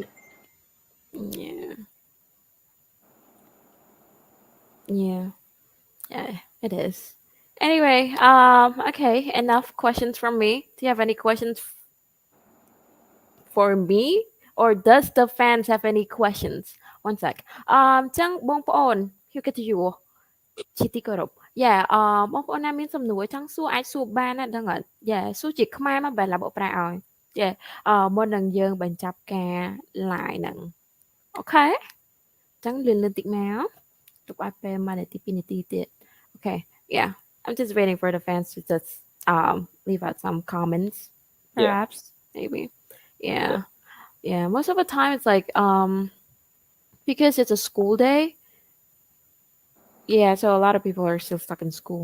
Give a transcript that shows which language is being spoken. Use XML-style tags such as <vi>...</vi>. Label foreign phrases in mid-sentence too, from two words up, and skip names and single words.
<en>Yeah. Yeah. Yeah, it is. Anyway, okay, enough questions from me. Do you have any questions for me? or does the fans have any questions? One sec.</en> <km>ចឹងបងប្អូន</km> <en>you get to you</en> <km>ជាទីគោរព yeah បងប្អូនណាមានសំណួរចង់សួរអាច សួរបានណាដឹងអត់ yeah សួរជាខ្មែរមកបែរឡាបកប្រាឲ្យ yeah មុននឹងយើងបញ្ចប់ការ live ហ្នឹង អូខេចឹងលឿនៗតិចមកទុកឲ្យពេល1នាទី2នាទីទៀត</km> <en>okay yeah I'm just waiting for the fans to just leave out some comments perhaps maybe yeah most of the time it's like because it's a school day. Yeah, so a lot of people are still stuck in school.</en>